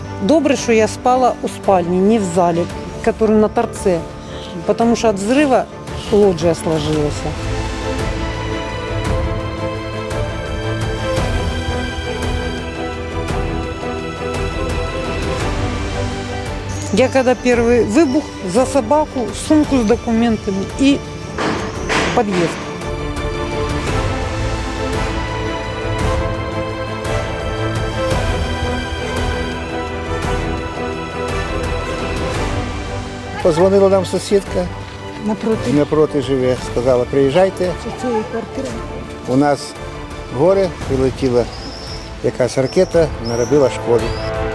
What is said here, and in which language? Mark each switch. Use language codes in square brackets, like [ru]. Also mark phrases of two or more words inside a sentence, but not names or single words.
[uk] Добре, що я спала у спальні, не в залі, який на торце, тому що від взриву лоджія сложилася. [ru] Я когда первый выбух, за собаку, сумку с документами и подъезд. [uk] Позвонила нам сусідка, напроти живе, сказала, приїжджайте. У нас горе, прилетіла якась ракета, наробила шкоди.